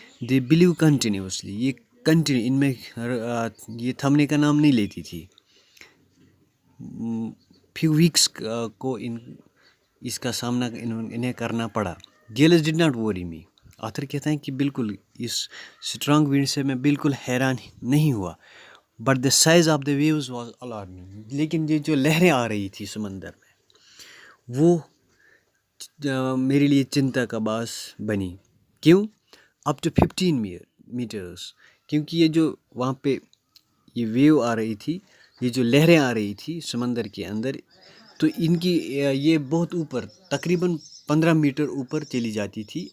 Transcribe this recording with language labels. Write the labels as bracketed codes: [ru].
[en] they believe continuously, [ur] یہ continue in میں یہ تھمنے کا نام نہیں لیتی تھی. فیو ویکس کو اس کا سامنا انہیں کرنا پڑا. [en] Gales did not worry me. [ur] Author کہتا ہے کہ بالکل اس اسٹرانگ ونڈ سے میں بالکل حیران نہیں ہوا. [en] But the size of the waves was alarming. [ur] لیکن یہ جو لہریں آ رہی تھی سمندر میں وہ میرے لیے چنتا کا باعث بنی. کیوں؟ [en] up to 15 metres, [ur] کیونکہ یہ جو وہاں پہ یہ ویو آ رہی تھی، یہ جو لہریں آ رہی تھی سمندر کے اندر، تو ان کی یہ بہت اوپر تقریباً 15 میٹر اوپر چلی جاتی تھی.